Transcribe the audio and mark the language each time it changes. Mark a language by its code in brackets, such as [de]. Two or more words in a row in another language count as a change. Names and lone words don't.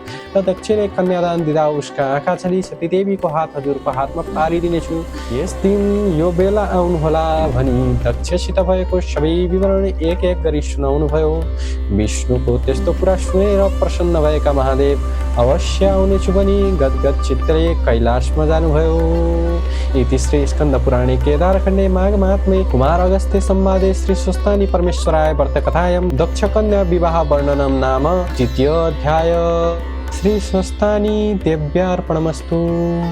[ne] र दक्षले कन्यादान दिँदा उसका आँखा छली सतीदेवीको हात हजुरको हातमा पारिदिनेछु। यस दिन यो बेला आउनुहोला भनी दक्षसित भएको सबै विवरण एक एक गरी सुनाउनु भयो। विष्णुको त्यस्तो कुरा सुनेर प्रसन्न भएका महादेव अवश्य आउनेछु भनी गदगद चित्तले कैलाशमा जानुभयो। [sa] इति श्री स्कंद पुराणे केदारखण्डे माघ महात्म्ये कुमार अगस्त्य संवादे श्री स्वस्तानि परमेश्वराय व्रतकथायां दक्ष कन्या विवाह वर्णनम नाम द्वितीयोऽध्याय। श्री स्वस्तानि देव्यार्पणमस्तु।